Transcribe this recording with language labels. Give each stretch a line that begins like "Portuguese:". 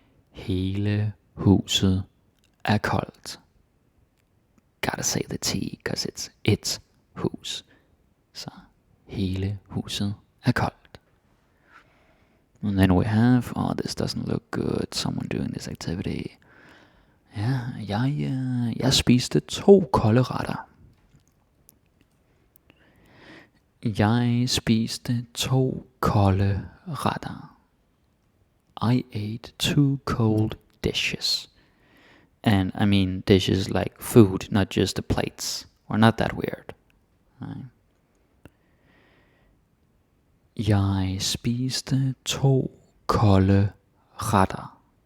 Danish: Hele huset er koldt.
English: Gotta say the T, because it's hus.
Danish: Så hele huset er koldt.
English: And then we have, this doesn't look good, someone doing this activity.
Danish: Ja, jeg spiste 2 kolde retter. Jeg spiste 2 kolde retter.
English: I ate 2 cold dishes. And I mean dishes like food, not just the plates. We're not that weird. Right?
Danish: Jeg spiste 2 kolde retter.